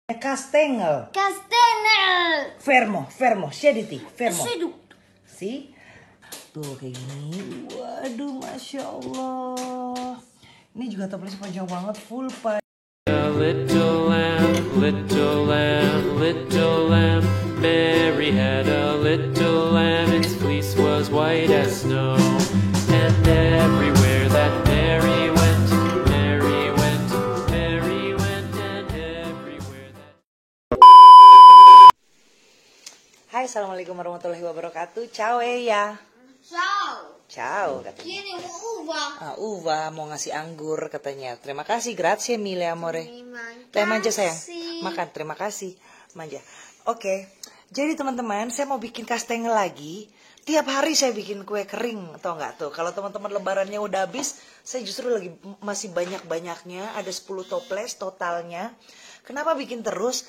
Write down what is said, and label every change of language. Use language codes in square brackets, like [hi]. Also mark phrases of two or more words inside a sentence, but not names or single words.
[id] Castengel. Castengel. [it] Fermo, sediti, fermo. Seduto. Si? [id] Tuh kayak gini. Waduh, [ar] ما شاء الله. [id] Ini juga toplesnya panjang banget, [en] full pan. Little lamb, little lamb, little lamb. Mary had a little lamb, its fleece was white as snow. And everywhere that Mary went, Mary went, Mary went, and everywhere that... [ar] Hai, السلام عليكم ورحمة الله وبركاته. [id] Ciao ya. [it] Ciao. [id] Ciao katanya. [it] Tieni uva. [id] Uva mau ngasih anggur katanya. Terima kasih, [it] grazie mille amore. [id] Terima Teh manja sayang. kasih. Makan, terima kasih. Manja. Oke. Jadi teman-teman, saya mau bikin kastengel lagi. Tiap hari saya bikin kue kering, tau nggak tuh? Kalau teman-teman lebarannya udah habis, saya justru lagi masih banyak-banyaknya. Ada 10 toples totalnya. Kenapa bikin terus?